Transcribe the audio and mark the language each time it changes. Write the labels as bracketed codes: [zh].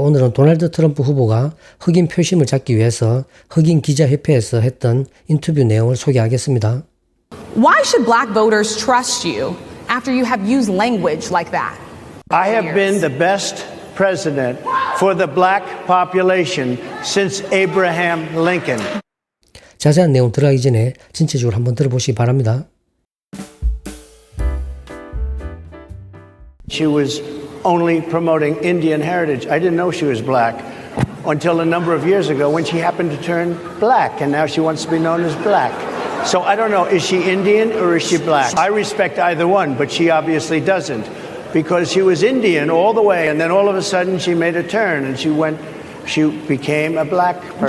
[ko] 오늘은 도널드 트럼프 후보가 흑인 표심을 잡기 위해서 흑인 기자협회에서 했던 인터뷰 내용을 소개하겠습니다. [en] Why should black voters trust you after you have used language like that? I have been the best president for the black population since Abraham Lincoln. [ko] 자세한 내용 들어가기 전에 전체적으로 한번 들어보시기 바랍니다. [en] She was only promoting Indian heritage. I didn't know she was black until a number of years ago when she happened to turn black, and now she wants to be known as black. So I don't know, is she Indian or is she black? I respect either one, but she obviously doesn't, because she was Indian all the way, and then all of a sudden she made a turn and she became a black person.